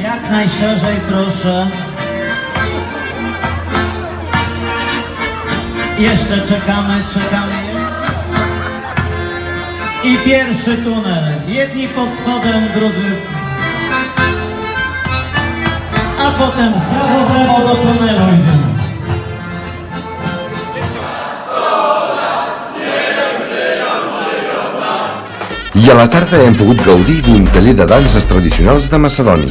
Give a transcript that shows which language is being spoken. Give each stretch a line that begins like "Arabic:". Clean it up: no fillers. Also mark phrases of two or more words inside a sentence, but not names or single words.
Polish: Jak najszerzej proszę. Jeszcze czekamy. I pierwszy tunel. Jedni pod spodem, drudzy. A potem w prawo do tunelu idziemy.
Catalan: I a la tarda hem pogut gaudir d'un taller de danses tradicionals de Macedònia.